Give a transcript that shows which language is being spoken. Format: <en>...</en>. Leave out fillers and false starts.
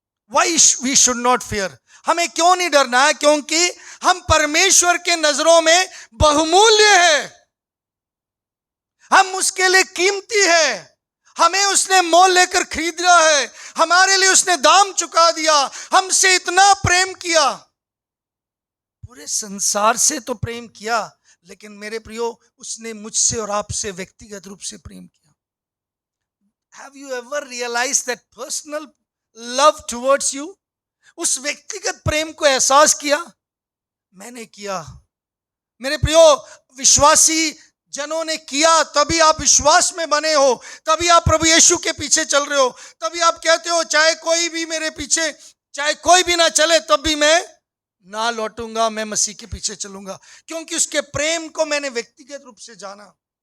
<en>Why we should not fear,</en> <hi>हमें क्यों नहीं डरना है, क्योंकि हम परमेश्वर के नजरों में बहुमूल्य है, हम उसके लिए कीमती है, हमें उसने मोल लेकर खरीदा है, हमारे लिए उसने दाम चुका दिया, हमसे इतना प्रेम किया, पूरे संसार से तो प्रेम किया, लेकिन मेरे प्रियो उसने मुझसे और आपसे व्यक्तिगत रूप से प्रेम किया।</hi> <en>Have you ever realized that personal love towards you?</en> <hi>उस व्यक्तिगत प्रेम को एहसास किया? मैंने किया। मेरे प्रियो, विश्वासी जनों ने किया, तभी आप विश्वास में बने हो, तभी आप प्रभु यीशु के पीछे चल रहे हो, तभी आप कहते हो चाहे कोई भी मेरे पीछे, चाहे कोई भी ना चले, तब भी मैं ना लौटूंगा, मैं मसीह के पीछे चलूंगा, क्योंकि उसके प्रेम को मैंने व्यक्तिगत रूप से जाना।</hi>